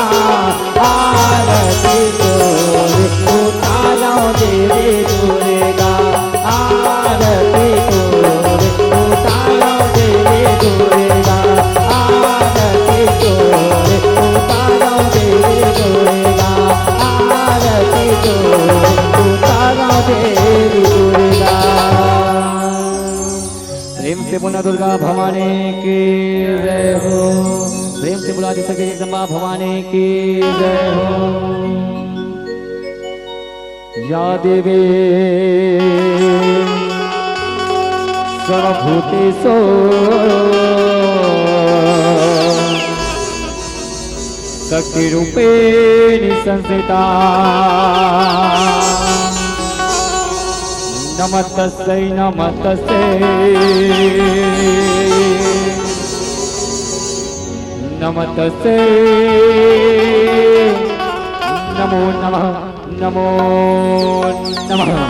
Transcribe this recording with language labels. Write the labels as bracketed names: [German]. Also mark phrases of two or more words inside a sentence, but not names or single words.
[Hindi] आरती तोरे उतारो देवी दुर्गा, आरती तोरे उतारो देवी दुर्गा, आरती तोरे उतारो देवी दुर्गा, आरती तोरे उतारो देवी दुर्गा। प्रेम से बोला दुर्गा भवानी की जय हो, प्रेम से बुला दे सके जगदम्बा भवानी की जय हो। [Sanskrit] या देवी सर्वभूतेषु शक्तिरूपेण संस्थिता, नमस्तस्यै नमस्तस्यै, नमस्तस्यै नमो नमः नमो नमः।